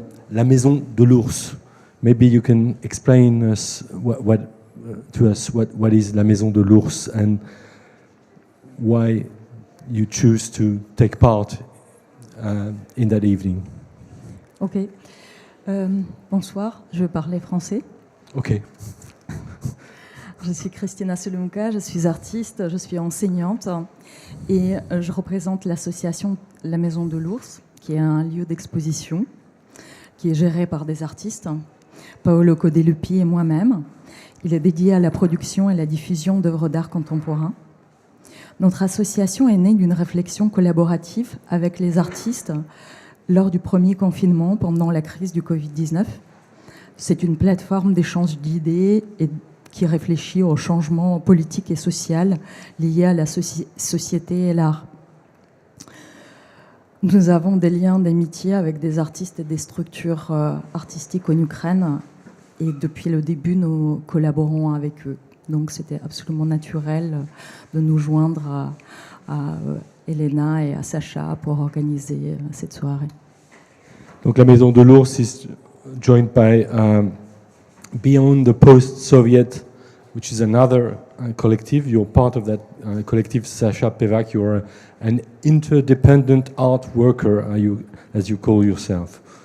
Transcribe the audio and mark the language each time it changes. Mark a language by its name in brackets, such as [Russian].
[English] la maison de l'ours. Maybe you can explain us to us what is la maison de l'ours and why you choose to take part in that evening. Ok. [French] Bonsoir, je vais parler français. Ok. Je suis Christina Selumka, je suis artiste, je suis enseignante et je représente l'association La Maison de l'Ours, qui est un lieu d'exposition qui est géré par des artistes, Paolo Codelupi et moi-même. Il est dédié à la production et la diffusion d'œuvres d'art contemporain. Notre association est née d'une réflexion collaborative avec les artistes lors du premier confinement pendant la crise du Covid-19. C'est une plateforme d'échange d'idées et qui réfléchit au changement politique et social lié à la société et l'art. Nous avons des liens d'amitié avec des artistes et des structures artistiques en Ukraine et depuis le début, nous collaborons avec eux. Donc c'était absolument naturel de nous joindre à Elena et à Sacha pour organiser cette soirée. [English] Donc la Maison de l'Ours is joined by Beyond the Post-Soviet, which is another collective. You're part of that collective, Sasha Pevak. You're an interdependent art worker, as you call yourself.